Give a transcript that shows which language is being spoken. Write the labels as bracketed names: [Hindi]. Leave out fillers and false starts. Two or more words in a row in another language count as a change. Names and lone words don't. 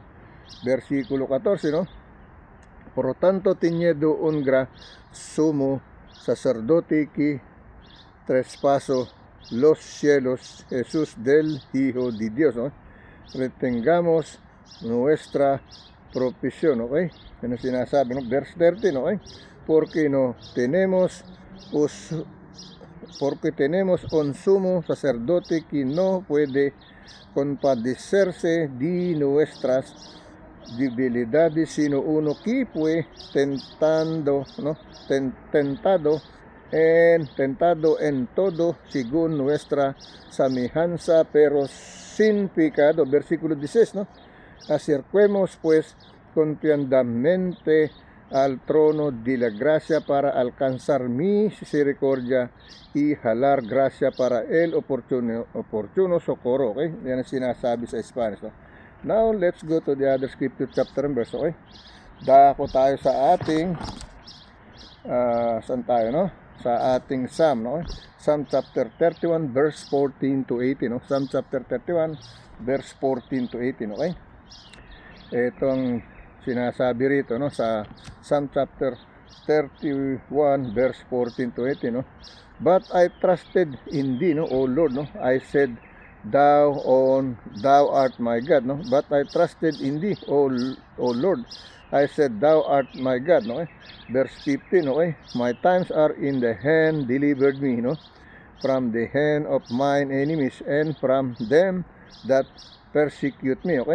[Spanish] Versículo 14, ¿no? Por lo tanto, teniendo un gran sumo sacerdote que traspasó los cielos, Jesús del Hijo de Dios, ¿no? Retengamos nuestra provisión, ¿ok? [Filipino] Ano sinasabi, no? Verse 13, ¿no? [Spanish] Porque tenemos un sumo sacerdote que no puede compadecerse de nuestras debilidades, sino uno que fue tentado en todo según nuestra semejanza, pero sin pecado. Versículo 16, ¿no? Acerquemos pues confiadamente al trono de la gracia para alcanzar misericordia y jalar gracia para el oportuno socorro. [Filipino] Okay? Yan ang sinasabi sa Spanish, no? [English] Now, let's go to the other scripture chapter and verse, okay? [Filipino] Dako tayo sa ating saan tayo, no? Sa ating Psalm, no? [English] Psalm chapter 31 verse 14 to 18, no? Psalm chapter 31 verse 14 to 18, okay? [Filipino] Ito ang sinasabi rito, no, sa [English] Psalm chapter 31 verse 14 to 18, [Filipino] no? [English] But I trusted in thee, no, O Lord, no? I said, Thou art my God, no? But I trusted in thee, O Lord. I said, Thou art my God, no? Verse 15, okay? My times are in the hand, delivered me, no, from the hand of mine enemies, and from them that persecute me, okay?